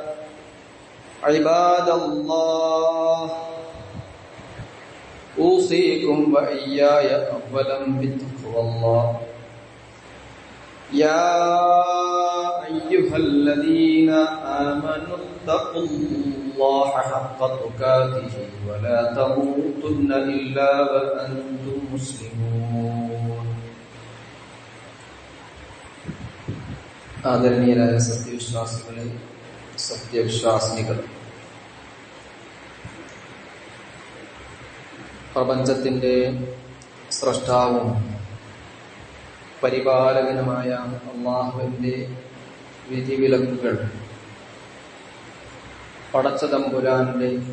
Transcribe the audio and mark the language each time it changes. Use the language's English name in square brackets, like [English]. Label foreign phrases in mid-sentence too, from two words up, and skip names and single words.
[Arabic] عباد الله أوصيكم وإياي أولا بتقوى الله يا أيها الذين آمنوا اتقوا الله حق تقاته ولا تموتن إلا وأنتم مسلمون [Malayalam] ആദരണീയരായ സത്യവിശ്വാസികളെ, സത്യവിശ്വാസിനികൾ, പ്രപഞ്ചത്തിന്റെ സ്രഷ്ടാവും പരിപാലകനുമായ അല്ലാഹുവിന്റെ വിധിവിലക്കുകൾ പടച്ച തമ്പുരാന്റെ